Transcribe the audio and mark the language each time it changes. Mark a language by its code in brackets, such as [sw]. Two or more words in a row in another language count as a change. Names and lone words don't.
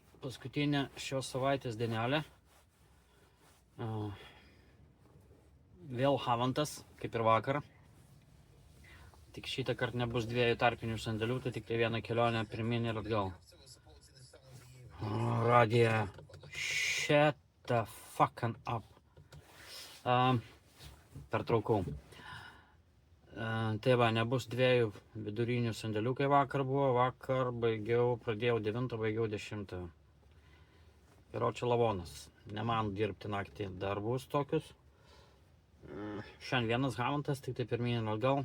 [lt] paskutinė šios savaitės dienelė. Vėl Havantas, kaip ir vakar. Tik šitą kartą nebus 2 tarpinių sandėlių, tai tik tai viena kelionė pirmin ir atgal. Radija, [en] shut the fucking up. [lt] Pertraukau. Tai va, nebus 2 vidurinių sandėlių, kai vakar buvo. Vakar pradėjau 9, baigiau 10. Ir čia lavonas. Ne man dirbti naktį darbus tokius. Šiandien vienas Havantas, tik tai pirmin ir atgal.